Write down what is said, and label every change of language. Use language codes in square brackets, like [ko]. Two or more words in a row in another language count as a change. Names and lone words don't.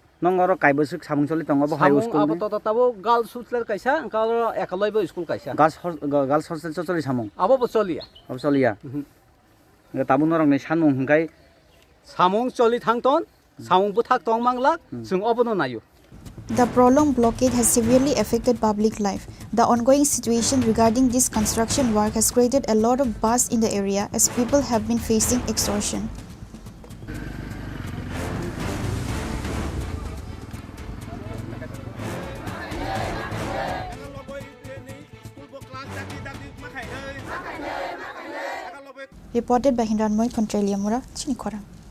[brx] नं आरो कायबोसुक सामुं सलि दं अब [en] high school [brx] आबो तो ताबो [en] girls hostel [brx] कायसा ओंखार एकालयबो स्कुल कायसा [en] girls hostel [brx] सलि सामुं आबो सलिया अब सलिया ताबु नरकनि सामुं हंखाय सामुं सलि थांतन सामुं बुथाक दं मांलाक जों अबनो नायो [en] The prolonged blockade has severely affected public life. The ongoing situation regarding this construction work has created a lot of buzz in the area as people have been facing extortion. Reported by Hindranmoy Kontreliamura, Chini Khorang.